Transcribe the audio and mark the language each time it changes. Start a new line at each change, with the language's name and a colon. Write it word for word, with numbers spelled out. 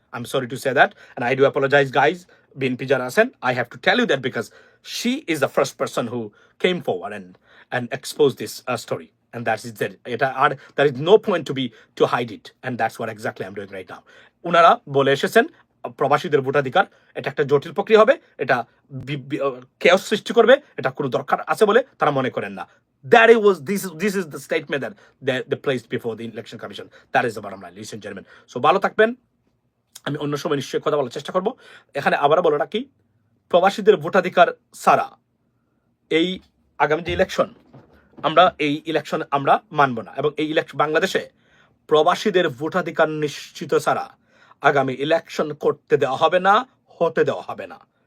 English: I am sorry to say that and I do apologize guys,
Bangla: BNP যারা আছেন,
English: I have to tell you that because she is the first person who came forward and and expose this story and that is that, এটা আর there is no point to be to hide it and that's what exactly I am doing right now.
Bangla: ওনারা বলে এসেছেন প্রবাসীদের ভোটাধিকার এটা একটা জটিল প্রক্রিয়া হবে, এটা কেউ সৃষ্টি করবে, এটা কোনো দরকার আছে বলে তারা মনে করেন না।
English: That it was this this is the statement that that they placed before the election commission. That is the bottom line, ladies and gentlemen.
Bangla: So ভালো থাকবেন, আমি অন্য সময় নিশ্চয়ই কথা বলার চেষ্টা করব। এখানে আবারও বলে রাখি, প্রবাসীদের ভোটাধিকার ছাড়া এই আগামী যে ইলেকশন, আমরা এই ইলেকশন আমরা মানব না, এবং এই ইলেকশন বাংলাদেশে প্রবাসীদের ভোটাধিকার নিশ্চিত ছাড়া আগামী ইলেকশন করতে দেওয়া হবে না, হতে দেওয়া হবে না।